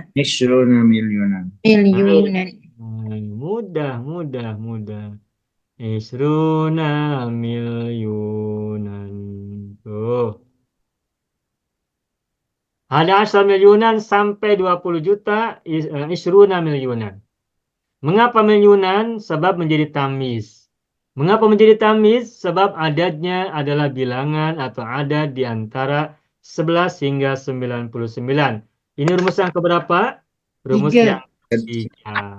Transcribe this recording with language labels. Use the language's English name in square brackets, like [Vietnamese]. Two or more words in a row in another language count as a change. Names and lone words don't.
[Arabic] مليونا. مليونا. Mudah. عشرون مليونا. [Indonesian] Tuh. Ada asal milyunan sampai 20 juta. [Arabic] عشرون مليونا. [Indonesian] Mengapa milyunan? Sebab menjadi tamyiz. Mengapa menjadi tamyiz? Sebab adatnya adalah bilangan atau adat di antara 11 hingga 99. Ini rumus yang keberapa? Rumus yang ketiga.